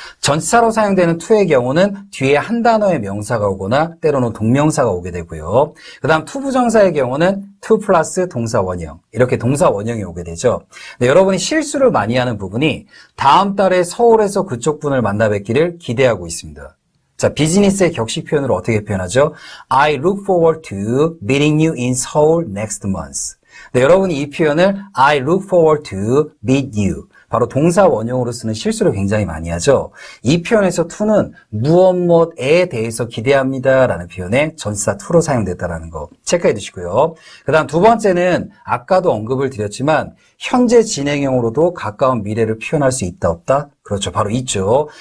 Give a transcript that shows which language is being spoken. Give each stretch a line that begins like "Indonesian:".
Korean: 전치사로 사용되는 to의 경우는 뒤에 한 단어의 명사가 오거나 때로는 동명사가 오게 되고요. 그 다음 투부정사의 경우는 to 플러스 동사 원형 이렇게 동사 원형이 오게 되죠. 네, 여러분이 실수를 많이 하는 부분이 다음 달에 서울에서 그쪽 분을 만나 뵙기를 기대하고 있습니다. 자, 비즈니스의 격식 표현으로 어떻게 표현하죠?
English: I look forward to meeting you in Seoul next month.
Korean: 네, 여러분이 이 표현을
English: I look forward to meet you.
Korean: 바로 동사 원형으로 쓰는 실수를 굉장히 많이 하죠. 이 표현에서 to는 무엇에 대해서 기대합니다 라는 표현에 전치사 to로 사용됐다는 거 체크해 두시고요. 그 다음 두 번째는 아까도 언급을 드렸지만 현재 진행형으로도 가까운 미래를 표현할 수 있다 없다? 그렇죠. 바로 있죠.